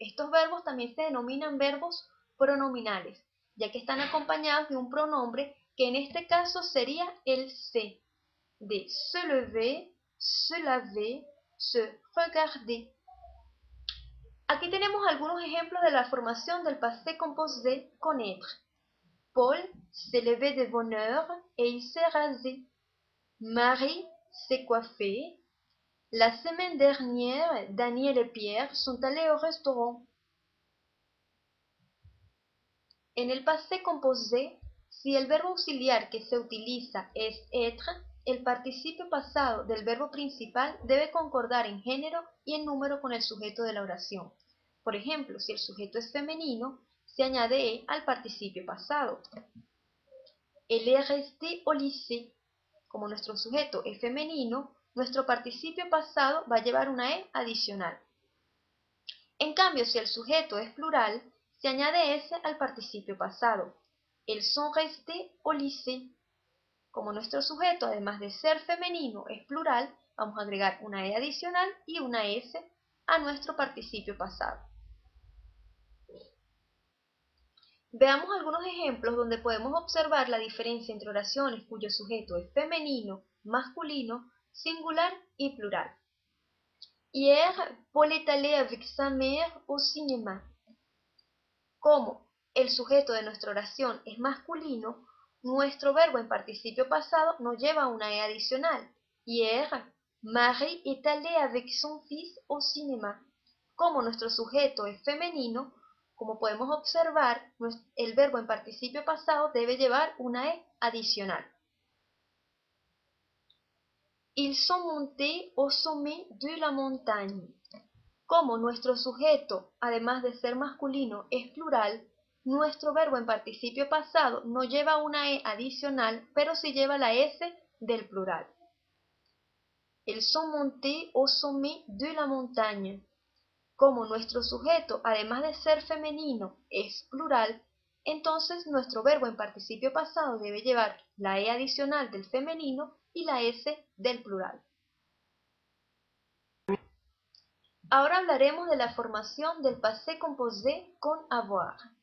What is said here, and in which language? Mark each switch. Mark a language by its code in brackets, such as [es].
[es] Estos verbos también se denominan verbos pronominales, ya que están acompañados de un pronombre que en este caso sería el se, de se lever, se laver, se regarder. Aquí tenemos algunos ejemplos de la formación del passé composé con être. [fr] Paul s'est levé de bonne heure et il s'est rasé. Marie s'est coiffée. La semaine dernière, Daniel et Pierre sont allés au restaurant. [es] En el passé composé, si el verbo auxiliar que se utiliza es être, el participio pasado del verbo principal debe concordar en género y en número con el sujeto de la oración. Por ejemplo, si el sujeto es femenino, se añade e al participio pasado. [fr] Elle est restée au lycée. [es] Como nuestro sujeto es femenino, nuestro participio pasado va a llevar una e adicional. En cambio, si el sujeto es plural, se añade s al participio pasado. [fr] Elles sont restés au lycée. [es] Como nuestro sujeto, además de ser femenino, es plural, vamos a agregar una e adicional y una s a nuestro participio pasado. Veamos algunos ejemplos donde podemos observar la diferencia entre oraciones cuyo sujeto es femenino, masculino, singular y plural. [fr] Hier, Paul est allé avec sa mère au cinéma. [es] Como el sujeto de nuestra oración es masculino, nuestro verbo en participio pasado nos lleva una e adicional. [fr] Hier, Marie est allée avec son fils au cinéma. [es] Como nuestro sujeto es femenino, como podemos observar, el verbo en participio pasado debe llevar una e adicional. [fr] Ils sont montés au sommet de la montagne. [es] Como nuestro sujeto, además de ser masculino, es plural, nuestro verbo en participio pasado no lleva una e adicional, pero sí lleva la s del plural. [fr] Ils sont montés au sommet de la montagne. [es] Como nuestro sujeto, además de ser femenino, es plural, entonces nuestro verbo en participio pasado debe llevar la E adicional del femenino y la S del plural. Ahora hablaremos de la formación del passé composé con avoir.